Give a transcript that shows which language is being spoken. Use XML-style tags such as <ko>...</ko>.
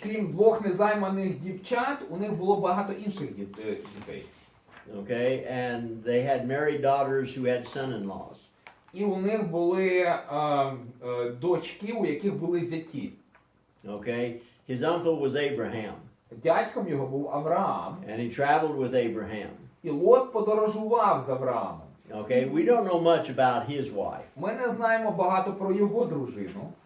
<uk>Крім двох незайманих дівчат, у них було багато інших дітей.</uk> <en>Okay, and they had married daughters who had son-in-laws.</en> <uk>І у них були дочки, у яких були зяті.</uk> <en>Okay, his uncle was Abraham,</en> <uk>Дядьком його був Авраам,</uk> <en>and he traveled with Abraham.</en> <uk>і Лот подорожував з Авраамом.</uk> <en>Okay, we don't know much about his wife.</en> <uk>Ми не знаємо багато про його дружину.</uk>